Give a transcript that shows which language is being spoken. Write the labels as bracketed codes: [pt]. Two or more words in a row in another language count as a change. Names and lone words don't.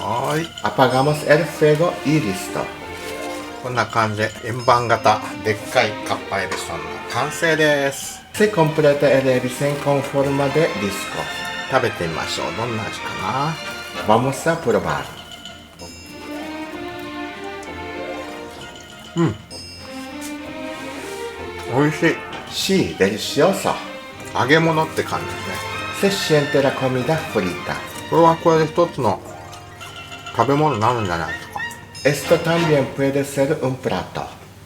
[es] はい。Apagamos el fuego y listo。 [ja] こんな感じで円盤型でっかいかっぱえびせんの完成です。 [es] Se completa el ebisen con forma de disco。 [ja] 食べてみましょう。どんな味かな。 [es] Vamos a probar。美味しい。Sí, delicioso。 [ja] 揚げ物って感じですね。 [es] Se siente la comida frita。 [ja] これはこれで一つの食べ物になるんじゃないですか。 [es] Esto también puede ser un plato。